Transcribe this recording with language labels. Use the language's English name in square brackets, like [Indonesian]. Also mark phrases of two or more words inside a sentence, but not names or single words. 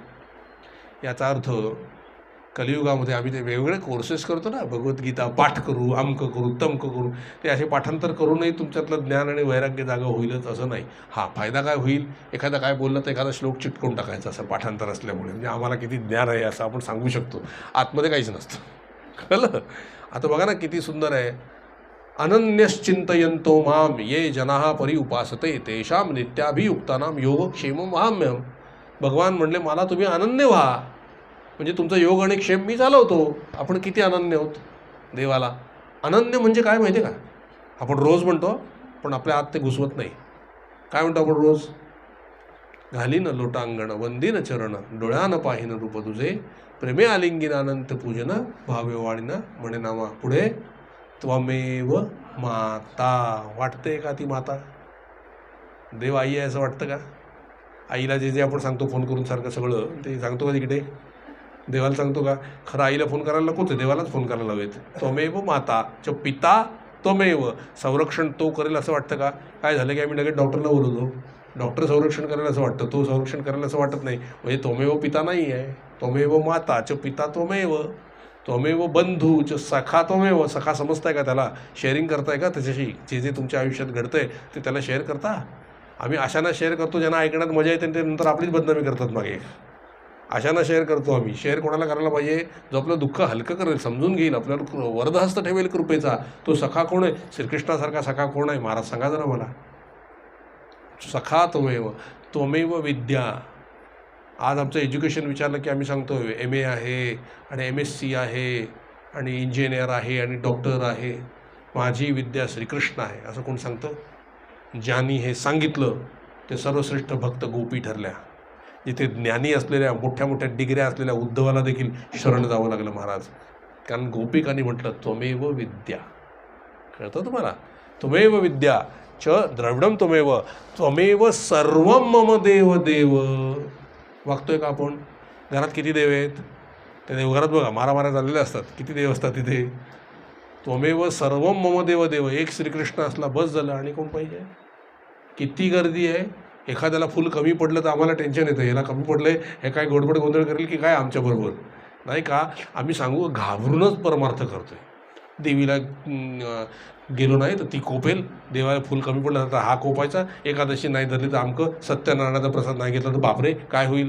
[Marathi] याचा अर्थ कलियुगामध्ये आम्ही ते वेगवेगळे कोर्सेस करतो ना, भगवद्गीता पाठ करू, अमक करू, तमक करू, ते असे पाठांतर करूनही तुमच्यातलं ज्ञान आणि वैराग्य जागा होईलच असं नाही. हा फायदा काय होईल, एखादा काय बोललं तर एखादा श्लोक चिटकून टाकायचा असं पाठांतर असल्यामुळे, म्हणजे आम्हाला किती ज्ञान आहे असं आपण सांगू शकतो. आतमध्ये काहीच नसतं. कळलं? आता बघा ना किती सुंदर आहे. [Sanskrit] अनन्यश्चिंतयन्तो माम ये जनाः परि उपासते तेषां नित्याभियुक्तानां योगक्षेमं वहाम्यहम्. [Marathi] भगवान म्हणले मला तुम्ही अनन्य व्हा, म्हणजे तुमचा योग आणि क्षेम मी चालवतो. आपण किती अनन्य आहोत देवाला. अनन्य म्हणजे काय माहिती आहे का? आपण रोज म्हणतो पण आपल्या आत ते घुसवत नाही. काय म्हणतो आपण रोज? घालीन लोटांगण वंदीन चरण डोळ्यानं पाहिन रूप तुझे प्रेमे आलिंगिन अनंत पूजन भावे वाळीन म्हणे नामा पुढे [Sanskrit] त्वमेव माता. [Marathi] वाटते का ती माता? देव आई आहे असं वाटतं का? आईला जे जे आपण सांगतो फोन करून सारखं सगळं ते सांगतो का तिकडे? देवाला सांगतो का? खरं आईला फोन करायला नकोच आहे, देवालाच फोन करायला हवेत. [Sanskrit] त्वमेव माता च पिता त्वमेव. [Marathi] संरक्षण तो करेल असं वाटतं का? काय झालं की आम्ही लगेच डॉक्टरला बोलवतो, डॉक्टर संरक्षण करायला असं वाटतं, तो संरक्षण करायला असं वाटत नाही. म्हणजे [Sanskrit] त्वमेव पिता [Marathi] नाही आहे. [Sanskrit] त्वमेव माता च पिता त्वमेव. त्वमेव बंधू च सखा त्वमेव. [Marathi] सखा समजताय का त्याला? शेअरिंग करताय का त्याच्याशी? जे जे तुमच्या आयुष्यात घडतंय ते त्याला शेअर करता? आम्ही अशांना शेअर करतो ज्यांना ऐकण्यात मजा येते, ते नंतर आपलीच बदनामी करतात मागे. अशांना शेअर करतो आम्ही. शेअर कोणाला करायला पाहिजे? जो आपलं दुःख हलकं करेल, समजून घेईल, आपल्याला वरदहस्त ठेवेल कृपेचा. तो सखा कोण आहे? श्रीकृष्णासारखा सखा कोण आहे? महाराज सांगा जरा मला. [Sanskrit] सखा त्वमेव. त्वमेव विद्या. [Marathi] आज आमचं एज्युकेशन विचारलं की आम्ही सांगतो MA आहे आणि MSc आहे आणि इंजिनियर आहे आणि डॉक्टर आहे. माझी विद्या श्रीकृष्ण आहे असं कोण सांगतं? ज्यांनी हे सांगितलं ते सर्वश्रेष्ठ भक्त गोपी ठरल्या. जिथे ज्ञानी असलेल्या मोठ्या मोठ्या डिग्र्या असलेल्या उद्धवाला देखील शरण जावं लागलं महाराज, कारण गोपिकांनी म्हटलं [Sanskrit] त्वमेव विद्या. [Marathi] कळतं तुम्हाला? [Sanskrit] त्वमेव विद्या च द्रविडम त्वमेव त्वमेव सर्वं मम देव देव. [Marathi] वागतोय का आपण? घरात किती देव आहेत? त्या देवघरात बघा मारामाऱ्या झालेल्या असतात. किती देव असतात तिथे? [Sanskrit] त्वमेव सर्वं मम देव देव. [Marathi] एक श्रीकृष्ण असला बस झालं. आणि कोण पाहिजे? किती गर्दी आहे. एखाद्याला फुल कमी पडलं तर आम्हाला टेन्शन येतं, ह्याला कमी पडलं आहे, हे काय गोडबड गोंधळ करेल की काय आमच्याबरोबर, नाही का? आम्ही सांगू घाबरूनच परमार्थ करतो आहे. देवीला गेलो नाही तर ती कोपेल, देवाला फुल कमी पडलं तर हा कोपायचा, एकादशी नाही धरली तर आमकं, सत्यनारायणाचा प्रसाद नाही घेतला तर बापरे काय होईल.